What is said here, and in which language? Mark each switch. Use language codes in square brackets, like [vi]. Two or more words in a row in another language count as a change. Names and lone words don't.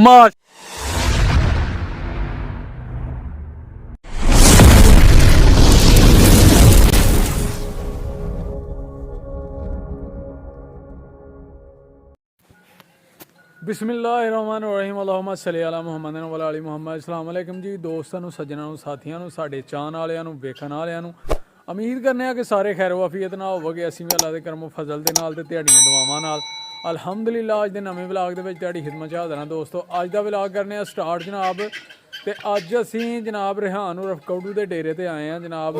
[ar] ما بسم الله الرحمن الرحيم اللهم صل على محمد و آل محمد. السلام عليكم [pa] जी ਦੋਸਤਾਂ ਨੂੰ ਸੱਜਣਾਂ ਨੂੰ ਸਾਥੀਆਂ ਨੂੰ ਸਾਡੇ ਚਾਹਣ ਵਾਲਿਆਂ ਨੂੰ ਵੇਖਣ ਵਾਲਿਆਂ ਨੂੰ ਉਮੀਦ ਕਰਨੇ ਆ ਕਿ ਸਾਰੇ ਖੈਰ ਵਾਫੀਅਤ ਨਾਲ ਹੋਵੋਗੇ। ਅਸੀਂ ਵੀ ਅੱਲਾ ਦੇ ਕਰਮ ਫਜ਼ਲ ਦੇ ਨਾਲ ਤੇ ਤੁਹਾਡੀਆਂ ਦੁਆਵਾਂ ਨਾਲ ਅਲਹਮਦੁਲਿਲਾ ਅੱਜ ਦੇ ਨਵੇਂ ਵਲੌਗ ਦੇ ਵਿੱਚ ਤੁਹਾਡੀ ਖਿਦਮਤ 'ਚ ਹਾਜ਼ਰ ਹਾਂ ਦੋਸਤੋ। ਅੱਜ ਦਾ ਵਲੌਗ ਕਰਨੇ ਆ ਸਟਾਰਟ ਜਨਾਬ ਤੇ ਅੱਜ ਅਸੀਂ ਜਨਾਬ ਰਿਹਾਨ ਉਰਫ ਕੌਡੂ ਦੇ ਡੇਰੇ ਤੇ ਆਏ ਆ ਜਨਾਬ।